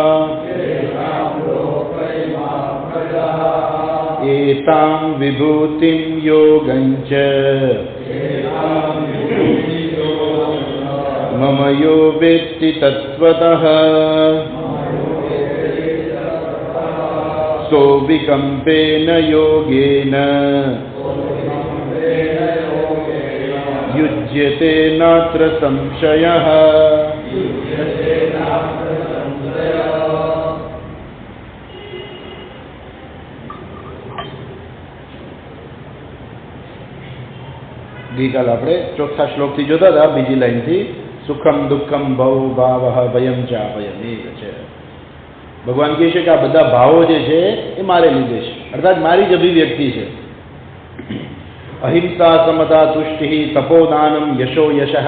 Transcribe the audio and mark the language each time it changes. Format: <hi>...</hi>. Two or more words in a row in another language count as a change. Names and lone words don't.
<sa>एतां विभूतिं योगञ्च मम यो वेत्ति तत्त्वतः सोऽविकम्पेन योगेन युज्यते नात्र संशयः।</sa> <gu>गईकाल આપણે ચોથા શ્લોકથી જોતા હતા, બીજી લાઈનથી</gu> <sa>सुखम दुःखम भव भावः भयम चाभयम</sa> <gu>એ છે. ભગવાન કહે છે કે આ બધા ભાવો જે છે એ મારે લીધે છે, અર્થાત મારી જ અભિવ્યક્તિ છે.</gu> <sa>अहिंसा समता तुष्टि तपोदानम यशो यशः.</sa>